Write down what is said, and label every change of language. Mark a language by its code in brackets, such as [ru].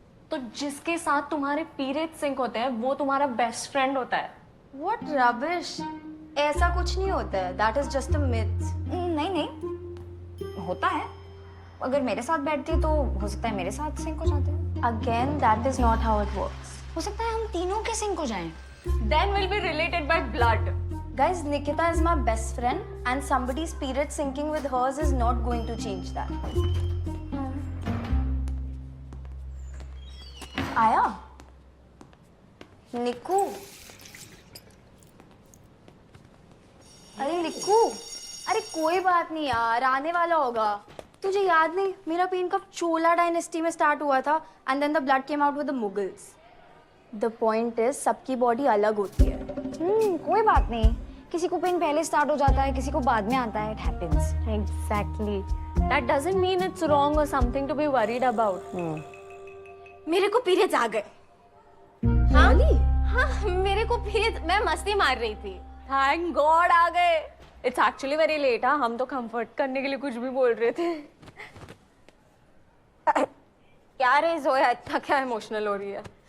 [hi] तो जिसके साथ तुम्हारे पीरियड्स सिंक होते हैं वो तुम्हारा बेस्ट फ्रेंड होता है। [en] What rubbish! [hi] ऐसा कुछ नहीं होता है। [en] That is just a myth. [hi] नहीं होता है. अगर मेरे साथ बैठती है तो हो सकता है मेरे साथ सिंक हो जाते हैं. [en] Again, that is not how it works. [hi] हो सकता है हम तीनों के सिंक हो जाएं. [en] Then we'll be related by blood. Guys, Nikita is my best friend and somebody's period syncing with hers is not going to change that. [hi] आया? निकू? अरे निकू, अरे कोई बात नहीं यार, आने वाला होगा। तुझे याद नहीं, मेरा [en] Pain कब Chola dynasty में start हुआ था and then the blood came out with the Mughals. The point is [hi] सबकी बॉडी अलग होती है। कोई बात नहीं. किसी को पेन पहले स्टार्ट हो जाता है, किसी को बाद में आता है. [en] It happens. Exactly. That doesn't mean it's wrong or something to be worried about. [hi] मेरे को पीरियड्स आ गए। हाँ हाँ, मेरे को पीरियड्स, मैं मस्ती मार रही थी। [en] Thank God [hi] आ गए। [en] It's actually very late, [hi] हाँ, हम तो comfort करने के लिए कुछ भी बोल रहे थे। क्या रे जोया, इतना क्या इमोशनल हो रही है?